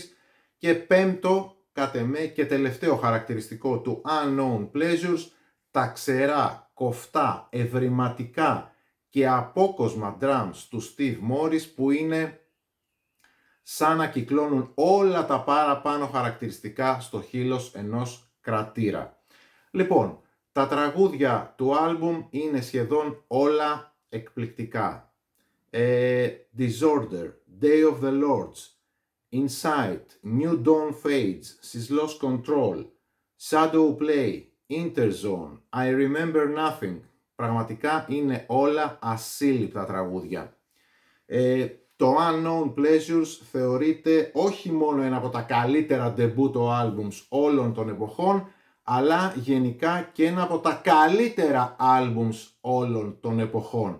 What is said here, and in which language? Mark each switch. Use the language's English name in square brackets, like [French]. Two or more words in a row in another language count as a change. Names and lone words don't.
[Greek] Και πέμπτο, κατ' εμέ και τελευταίο χαρακτηριστικό του Unknown Pleasures, τα ξερά, κοφτά, ευρηματικά και απόκοσμα drums του Steve Morris, που είναι σαν να κυκλώνουν όλα τα παραπάνω χαρακτηριστικά στο χείλος ενός κρατήρα. Λοιπόν, τα τραγούδια του άλμπουμ είναι σχεδόν όλα εκπληκτικά. Disorder, Day of the Lords, Inside, New Dawn Fades, She's Lost Control, Shadow Play, Interzone, I Remember Nothing. Πραγματικά είναι όλα ασύλληπτα τραγούδια. Το Unknown Pleasures θεωρείται όχι μόνο ένα από τα καλύτερα ντεμπούτο άλμπουμς όλων των εποχών, αλλά γενικά και ένα από τα καλύτερα άλμπουμς όλων των εποχών.